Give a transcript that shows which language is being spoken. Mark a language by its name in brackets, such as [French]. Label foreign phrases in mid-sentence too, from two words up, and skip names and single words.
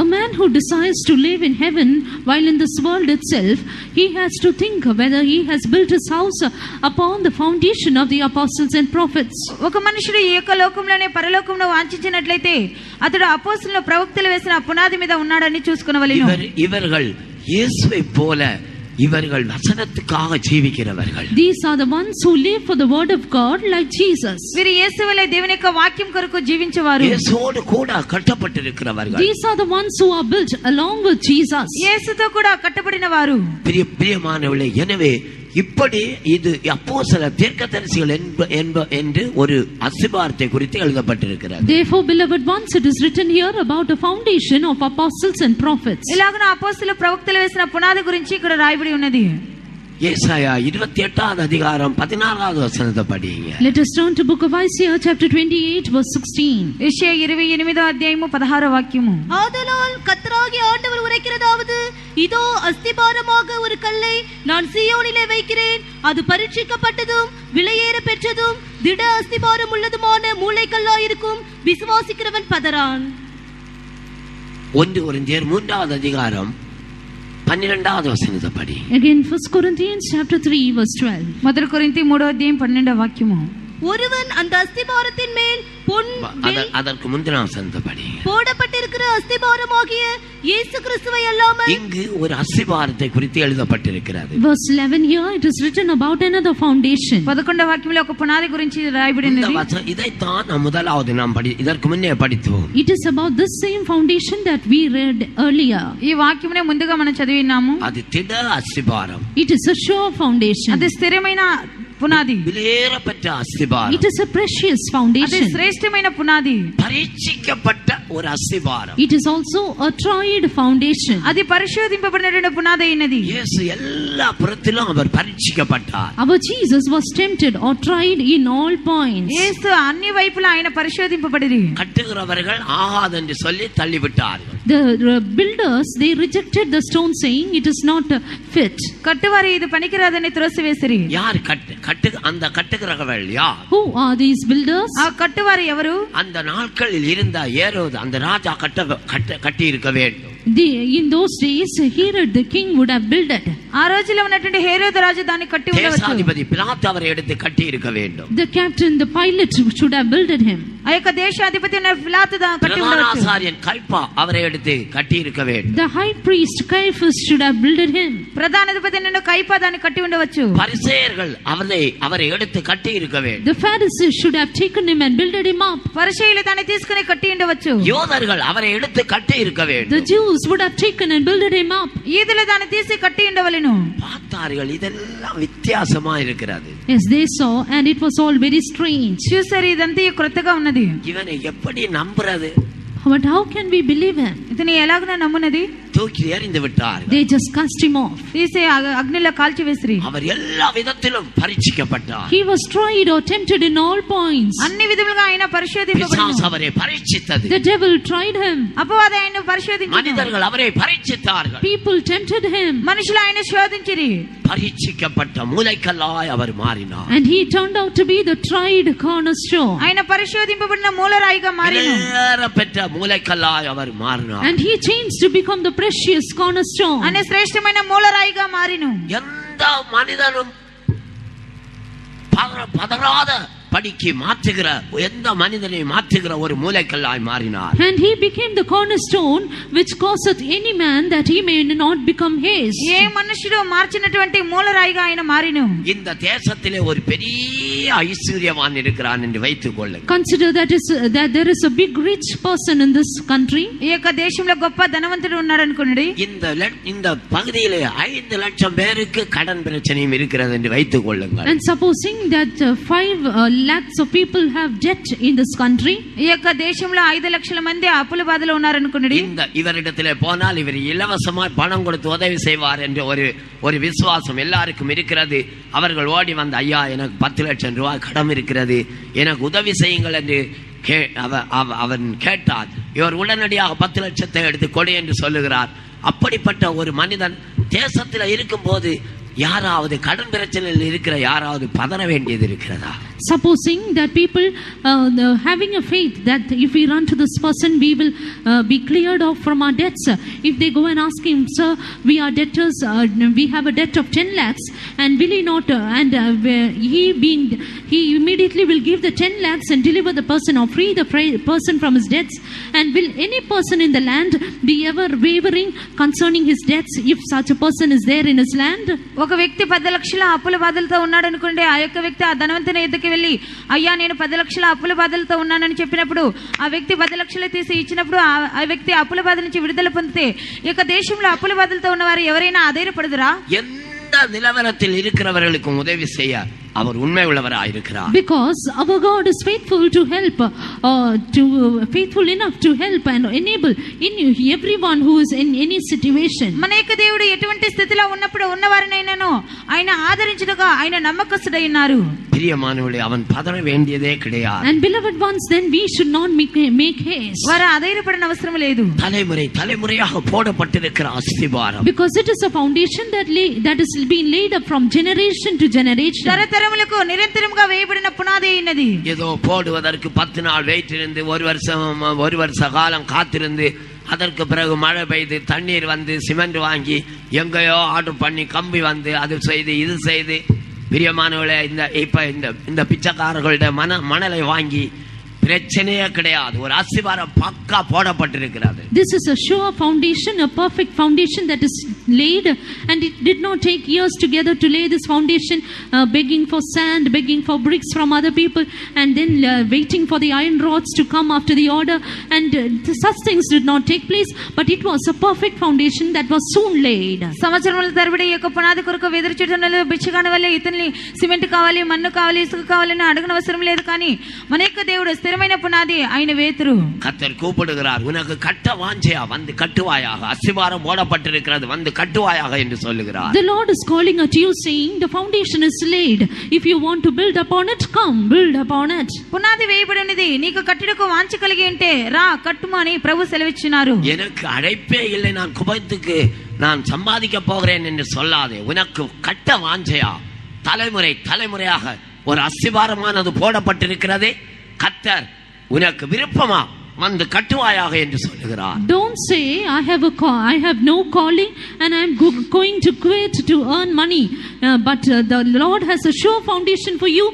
[English] A man who desires to live in heaven while in this world itself, he has to think whether he has built his house upon the foundation of the apostles and prophets. [Telugu] ఒక మనుషుడు ఈ యొక్క లోకంలోనే పరలోకంలో వాంఛించినట్లయితే అతడు అపోస్తలులను ప్రవక్తలు వేసిన పునాది మీద ఉన్నాడని చూసుకొనవలెను. [Tamil] இவர்கள் இயேசுவை போல இவர்கள் வசனத்துக்காக ஜீவிக்கிறவர்கள். [English] These are the ones who live for the word of God like Jesus. [Telugu] వీరు యేసు వలె దేవుని యొక్క వాక్యం కొరకు జీవించేవారు. [Tamil] இயேசுவோடு கூட கட்டப்பட்டிருக்கிறவர்கள். [English] These are the ones who are built along with Jesus. [Telugu] యేసుతో కూడా కట్టబడిన వారు. [Tamil] பிரியமானவர்களே, எனவே இப்படி இது அப்போஸ்தலர் தீர்க்கதரிசிகள் என்று ஒரு அஸ்திபாரத்தை குறித்து எழுதப்பட்டிருக்கிறது. [English] Therefore, beloved ones, it is written here about the foundation of apostles and prophets. [Telugu] ఇలాగన అపోస్తలులు ప్రవక్తలు వేసిన పునాది గురించి ఇక్కడ రాయబడి ఉన్నది. [Tamil] ஏசாயா 28வது அதிகாரம் 16வது வசனத்தை படிங்க. [English] Let us turn to book of Isaiah chapter 28 verse 16. [Telugu] యెషయా 28వ అధ్యాయము 16వ వాక్యము. [Tamil] ஆதலால் கர்த்தராகிய ஆண்டவர் உரைக்கிறதாவது, இதோ அஸ்திபாரமாக ஒரு கல்லை நான் சீயோனிலே வைக்கிறேன், அது பரீட்சிக்கப்பட்டதும் விலையேற பெற்றதும் திட அஸ்திபாரம் உள்ளதுமான மூளைக்கல்லாயிருக்கும், விசுவாசிக்கிறவன் பதறான். 1 கொரிந்தியர் 3வது அதிகாரம் 12வது வசனத்தை படி. [English] Again 1 Corinthians chapter 3 verse 12. [Telugu] మొదటి కొరింథీ 3వ అధ్యాయం 12వ వాక్యము. [Tamil] ஒருவன் அந்த அஸ்திபாரத்தின் மேல் பொன் அதற்கு முந்தின வசனத்தை படி. போடப்பட்டிருக்கிற அஸ்திபாரமாகிய இயேசு கிறிஸ்துவை அல்லாமல். இங்கு ஒரு அஸ்திபாரத்தை குறித்து எழுதப்பட்டிருக்கிறது. [English] Verse 11 here it is written about another foundation. [Telugu] 11వ వాక్యంలో ఒక పునాది గురించి రాయబడి ఉన్నది. [Tamil] இதைத்தான் நாம் முதலாவது இதற்கு முன்னே படித்தோம். [English] It is about this same foundation that we read earlier. [Telugu] ఈ వాక్యమునే ముందుగా మనం చదివినాము. [Tamil] అది திட அஸ்திபாரம். [English] It is a sure foundation. [Telugu] అది స్థిరమైన పునాది. [Tamil] விலையேறப்பட்ட அஸ்திபாரம். [English] It is a precious అది foundation. [Telugu] శ్రేష్టమైన పునాది. [Tamil] பரீட்சிக்கப்பட்ட ஒரு அஸ்திபாரம். [English] It is also a tried foundation. [Telugu] అది పరిశోధింపబడిన పునాది అయినది. [Tamil] இயேசு எல்லா புறத்திலும் அவர் பரீட்சிக்கப்பட்டார். [English] Our Jesus was tempted or tried in all points. [Telugu] యేసు అన్ని వైపులా ఆయన పరిశోధింపబడిరి. [Tamil] கட்டுகிறவர்கள் ஆகாதென்று சொல்லி தள்ளிவிட்டார்கள். [English] The builders, they rejected the stone saying it is not fit. [Telugu] కట్టువారు ఇది పనికిరాదని త్రోసివేసిరి. [Tamil] யார் அந்த கட்டுகிறவர்கள் யார்? [English] Who are these builders? [Telugu] ఆ కట్టువారు ఎవరు? [Tamil] அந்த நாட்களில் இருந்த ஏரோது அந்த ராஜா கட்டி இருக்க வேண்டும். [English] In those days Herod the king would have built it. [Telugu] ఆ రోజుల్లో ఉన్నటువంటి హేరోదు రాజు దాన్ని కట్టి ఉండవచ్చు. [Tamil] தேசாதிபதி பிலாத்து அவரை எடுத்து கட்டி இருக்க வேண்டும். [English] The captain, the pilot should have built him. [Telugu] ఆ యొక్క దేశాధిపతి ఉన్న పిలాతు దాన్ని కట్టి ఉండవచ్చు. [Tamil] பிரதானாசாரியன் கைப்பா அவரை எடுத்து கட்டி இருக்க வேண்டும். [English] The high priest Caiaphas should have built him. [Telugu] ప్రధానాధిపతి నిన్న కైపా దాన్ని కట్టి ఉండవచ్చు. [Tamil] பரிசேயர்கள் அவரை எடுத்து கட்டி இருக்க வேண்டும். [English] The Pharisees should have taken him and built him up. [Telugu] పరిసయ్యులు దాన్ని తీసుకుని కట్టి ఉండవచ్చు. [Tamil] யூதர்கள் அவரை எடுத்து கட்டி இருக்க வேண்டும். [English] The Jews would have taken and built him up. [Telugu] యూదులు దాన్ని తీసి కట్టి ఉండవలెను. [Tamil] பார்த்தார்கள், இதெல்லாம் வித்தியாசமா இருக்கிறது. [English] Yes, they saw and it was all very strange. [Telugu] చూసారు, ఇదంతా క్రొత్తగా ఉన్నది. [Tamil] இவனை எப்படி நம்புறது? [English] But how can we believe him? [Telugu] ఇతని ఎలాగన నమ్మునది? [Tamil] தூக்கி எறிந்து விட்டார்கள். [English] They just cast him off. [Telugu] తీసి అగ్నిలో కాల్చి వేసిరి. [Tamil] அவர் எல்லா விதத்திலும் பரீட்சிக்கப்பட்டார். [English] He was tried or tempted in all points. [Telugu] అన్ని విధములుగా ఆయన పరిశోధింపబడెను. [Tamil] பிசாசு அவரை பரீட்சித்தது. [English] The devil tried him. [Telugu] అపవాది ఆయన పరిశోధించెను. [Tamil] மனிதர்கள் அவரை பரீட்சித்தார்கள். [English] People tempted him. [Telugu] మనుషులు ఆయన శోధించిరి. [Tamil] பரீட்சிக்கப்பட்ட மூலைக்கல்லாய் அவர் மாறினார். [English] And he turned out to be the tried cornerstone. [Telugu] ఆయన పరిశోధింపబడిన మూలరాయిగా మారెను. [Tamil] பெற்ற மூலைக்கல்லாய் அவர் மாறினார். [English] And he changed to become the precious cornerstone. [Telugu] ఆయన శ్రేష్టమైన మూలరాయిగా మారెను. [Tamil] எந்த மனிதனும் பதறாத படிக்கு மாற்றுகிற எந்த மனிதனை மாற்றுகிற ஒரு மூலைக்கல்லாய் மாறினார். [English] And he became the cornerstone which causeth any man that he may not become his. [Telugu] ఏ మనుషుడు మార్చినటువంటి మూలరాయిగా ఆయన మారెను. [Tamil] இந்த தேசத்திலே ஒரு பெரிய ஐஸ்வர்யவான் இருக்கிறான் என்று வைத்துக் கொள்ளுங்கள். [English] Consider that there is a big rich person in this country. [Telugu] ఈ యొక్క దేశంలో గొప్ప ధనవంతుడు ఉన్నాడు అనుకోండి. [Tamil] இந்த பகுதியிலே 5 லட்சம் பேருக்கு கடன் பிரச்சனையும் இருக்கிறது என்று வைத்துக் கொள்ளுங்கள். [English] And supposing that 5 lakhs of people have debt in this country. [Telugu] ఈ యొక్క దేశంలో 5 లక్షల మంది అప్పుల బాధలో ఉన్నారు అనుకోండి. [Tamil] இவரிடத்திலே போனால் இவர் இலவசமாய் பணம் கொடுத்து உதவி செய்வார் என்ற ஒரு விசுவாசம் எல்லாருக்கும் இருக்கிறது. அவர்கள் ஓடி வந்து, ஐயா எனக்கு 10 லட்சம் ரூபாய் கடன் இருக்கிறது, எனக்கு உதவி செய்யுங்கள் என்று அவன் கேட்டார். இவர் உடனடியாக 10 லட்சத்தை எடுத்து கொடு என்று சொல்லுகிறார். அப்படிப்பட்ட ஒரு மனிதன் தேசத்தில் இருக்கும் போது யாராவது கடன் பிரச்சனையில் இருக்கிற யாராவது பதற வேண்டியது இருக்கிறதா? [English] Supposing that people having a faith that if we run to this person we will be cleared off from our debts. If they go and ask him, sir, we are debtors, we have a debt of 10 lakhs and will he not he immediately will give the 10 lakhs and deliver the person or free the person from his debts. And will any person in the land be ever wavering concerning his debts if such a person is there in his land? [Telugu] ఒక వ్యక్తి 10 లక్షల అప్పుల బాధలతో ఉన్నాడు అనుకోండి. ఆ యొక్క వ్యక్తి ఆ ధనవంతుని ఎదురుకి వెళ్ళి, అయ్యా నేను 10 లక్షల అప్పుల బాధలతో ఉన్నానని చెప్పినప్పుడు ఆ వ్యక్తి 10 లక్షలు తీసి ఇచ్చినప్పుడు ఆ వ్యక్తి అప్పుల బాధ నుంచి విడుదల పొందితే ఈ యొక్క దేశంలో అప్పుల బాధలతో ఉన్నవారు ఎవరైనా ఆధైర్యపడదురా? [Tamil] எந்த நிலவரத்தில் இருக்கிறவர்களுக்கும் உதவி செய்ய அவர் உண்மை உள்ளவராய் இருக்கிறார். [English] Because our God is faithful to help, faithful enough to help and enable in everyone who is in any situation. [Telugu] మన యొక్క దేవుడు ఎటువంటి స్థితిలో ఉన్నప్పుడు ఉన్నవారినైనాను ఆయన ఆదరించుటగా ఆయన నమ్మకస్తుడై ఉన్నారు. [Tamil] பிரியமானவர்களே, அவன் பதற வேண்டியதே கிடையாது. [English] And beloved ones, then we should not make haste. [Telugu] వారు ఆధైర్యపడన అవసరం లేదు. [Tamil] தலைமுறையாக போடப்பட்டிருக்கிற அஸ்திபாரம். [English] Because it is a foundation that is being laid up from generation to generation. [Telugu] తరతరములకు నిరంతరముగా వేయబడిన పునాది అయినది. [Tamil] ஏதோ போடுவதற்கு 10 நாள் வெயிட் இருந்து ஒரு வருஷ காலம் காத்திருந்து அதற்கு பிறகு மழை பெய்து தண்ணீர் வந்து சிமெண்ட் வாங்கி எங்கேயோ ஆர்டர் பண்ணி கம்பி வந்து அது செய்து இது செய்து, பிரியமானவர்களே, இந்த பிச்சைக்காரர்களுடைய மணலை வாங்கி பிரச்சனையே கிடையாது. ஒரு அஸ்திபாரம் பக்கா போடப்பட்டிருக்கிறது. [English] This is a sure foundation, a perfect foundation that is laid, and it did not take years together to lay this foundation, begging for sand, begging for bricks from other people, and then waiting for the iron rods to come after the order, and such things did not take place, but it was a perfect foundation that was soon laid. [Telugu] సంవత్సరముల తరబడి యొక్క పునాది కొరకు ఎదురుచూడనలో బిచ్చగాని వల్ల ఇతన్ని సిమెంట్ కావాలి, మన్ను కావాలి, ఇసుక కావాలని అడగనవసరం లేదు. కానీ మన యొక్క దేవుడు స్థిరమైన పునాది ఆయన వేతురు. [Tamil] கர்த்தர் கூப்பிடுகிறார், உனக்கு கட்ட வாஞ்சையா வந்து கட்டுவாயாக, அஸ்திபாரம் போடப்பட்டிருக்கிறது வந்து கட்டுவாயாக என்று சொல்லுகிறார். [English] The Lord is calling at you saying the foundation is laid. If you want to build upon it, come build upon it. [Telugu] పునాది వేయబడినది, నీకు కట్టుటకు వాంఛ కలిగి ఉంటే రా కట్టుము అని ప్రభు సెలవిచ్చినారు. [Tamil] எனக்கு அழைப்பே இல்லை, நான் குபத்துக்கு நான் சம்பாதிக்க போகிறேன் என்று சொல்லாதே. உனக்கு கட்ட வாஞ்சையா, தலைமுறையாக ஒரு அஸ்திபாரமானது போடப்பட்டிருக்கிறதே, கர்த்தர் உனக்கு விருப்பமா வந்து கட்டுவாயாக என்று சொல்லுகிறார். [English] Don't say I have no calling and I am going to quit to earn money, but the Lord has a sure foundation for you.